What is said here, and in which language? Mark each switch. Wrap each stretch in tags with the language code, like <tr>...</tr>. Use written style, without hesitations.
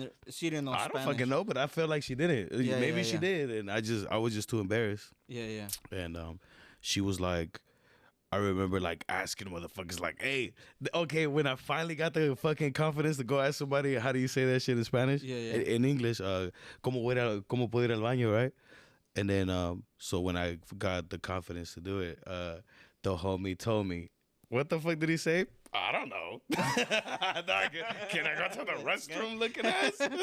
<en>She didn't know Spanish. I don't fucking know, but I felt like she didn't. Yeah, maybe she did, and I was just too embarrassed. Yeah. And she was like, I remember like asking motherfuckers like, hey, okay, when I finally got the fucking confidence to go ask somebody, how do you say that shit in Spanish? Yeah. In English,</en> <es>cómo puedo ir al baño,</es> <en>right? And then so when I got the confidence to do it, the homie told me, what the fuck did he say? I don't know. Can I go to the restroom looking ass?</en>